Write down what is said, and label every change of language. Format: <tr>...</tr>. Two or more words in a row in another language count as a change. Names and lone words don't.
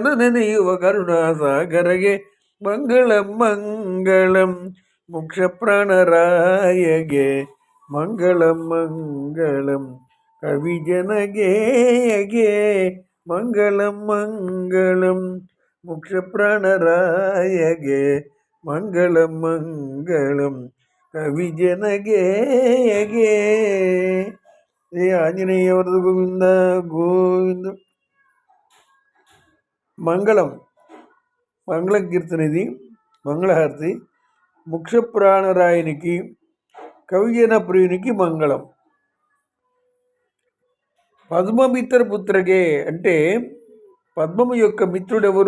<kn>ನೆನೆಯುವ ಕರುಣಾಸಾಗರಗೆ, ಮಂಗಳಂ ಮಂಗಳಂ ಮುಕ್ಷ ಪ್ರಾಣರಾಯಗೆ, ಮಂಗಳಂ ಮಂಗಳಂ ಕವಿ ಜನಗೇಯಗೆ, ಮಂಗಳಂ ಮಂಗಳಂ ಮುಕ್ಷ ಪ್ರಾಣರಾಯಗೆ, ಮಂಗಳಂ ಮಂಗಳಂ ಕವಿ ಜನಗೇಯಗೆ. ಶ್ರೀ ಆಂಜನೇಯವರದು ಗೋವಿಂದ ಗೋವಿಂದ.</kn> <te>మంగళం మంగళం కీర్తన ఇది, మంగళహారతి. ముక్ష ప్రాణరాయునికి కవిజన ప్రియునికి మంగళం.</te> <kn>ಪದ್ಮಮಿತ್ರ ಪುತ್ರಗೆ</kn> <te>అంటే పద్మము యొక్క మిత్రుడెవరు?</te>